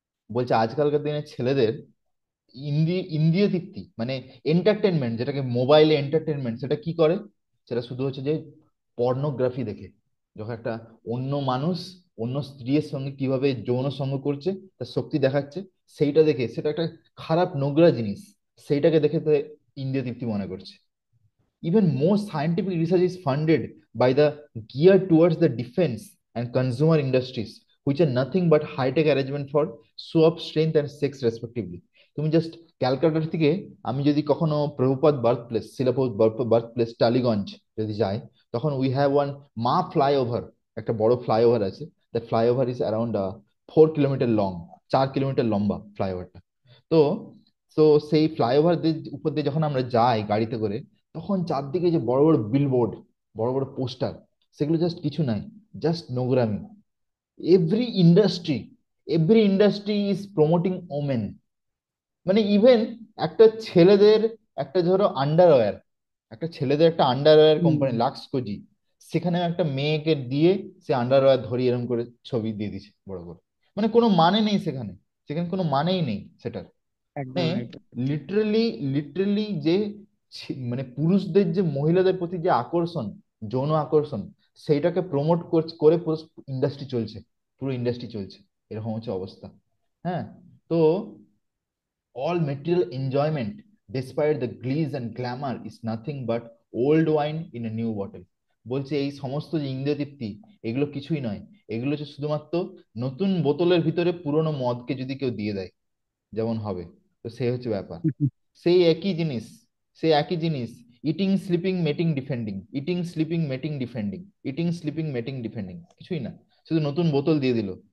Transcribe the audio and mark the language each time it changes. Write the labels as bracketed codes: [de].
[bn] বলছে আজকালকার দিনে ছেলেদের ইন্দ্রিয় তৃপ্তি মানে এন্টারটেনমেন্ট, যেটাকে মোবাইলে এন্টারটেনমেন্ট, সেটা কি করে, সেটা শুধু হচ্ছে যে পর্নোগ্রাফি দেখে, যখন একটা অন্য মানুষ অন্য স্ত্রীর সঙ্গে কিভাবে যৌন সঙ্গ করছে, তার শক্তি দেখাচ্ছে, সেইটা দেখে, সেটা একটা খারাপ নোংরা জিনিস, সেইটাকে দেখে তো ইন্দ্রিয় তৃপ্তি মনে করছে। [en] Even more scientific research is funded by the geared towards the defense and consumer industries, which are nothing but high-tech arrangement for show of strength and sex respectively. [bn] তুমি জাস্ট ক্যালকাটা থেকে, আমি যদি কখনো Prabhupada birth place, শিলাপ্রভুপাদ birth place Tollygunge যদি যাই, তখন [en] we have one Maa flyover, [bn] একটা বড় ফ্লাইওভার আছে। [en] that flyover is around 4 kilometre long, [bn] 4 kilometre লম্বা ফ্লাইওভারটা। তো তো সেই ফ্লাইওভার উপর দিয়ে যখন আমরা যাই গাড়িতে করে, তখন চারদিকে যে বড় বড় বিলবোর্ড, বড় বড় পোস্টার, সেগুলো জাস্ট কিছু নাই, জাস্ট নোংরামি। [en] Every industry, every industry is promoting women. [bn] মানে ইভেন একটা ছেলেদের, একটা ধরো আন্ডারওয়্যার, একটা ছেলেদের একটা আন্ডারওয়্যার হুম। কোম্পানি লাক্স কোজি, সেখানে একটা মেয়েকে দিয়ে সে আন্ডারওয়্যার ধরিয়ে এরকম করে ছবি দিয়ে দিচ্ছে বড় করে। মানে কোনো মানে নেই সেখানে, সেখানে কোনো মানেই নেই সেটার। একদম মানে একদম। লিটারেলি, লিটারেলি যে মানে পুরুষদের যে মহিলাদের প্রতি যে আকর্ষণ, যৌন আকর্ষণ, সেইটাকে প্রমোট করে পুরো ইন্ডাস্ট্রি চলছে, পুরো ইন্ডাস্ট্রি চলছে। এরকম হচ্ছে অবস্থা। হ্যাঁ। [en] তো all material enjoyment, despite the glees and glamour, is nothing but old wine in a new bottle. [bn] বলছে এই সমস্ত যে ইন্দ্রিয় তৃপ্তি, এগুলো কিছুই নয়, এগুলো হচ্ছে শুধুমাত্র নতুন বোতলের ভিতরে পুরনো মদকে যদি কেউ দিয়ে দেয় যেমন হবে। তো সেই হচ্ছে ব্যাপার। সেই একই জিনিস, সেই একই জিনিস, [en] eating sleeping mating defending, [bn] ইটিং স্লিপিং মেটিং ডিফেন্ডিং, ইটিং স্লিপিং মেটিং ডিফেন্ডিং, কিছুই না, শুধু নতুন বোতল দিয়ে দিল।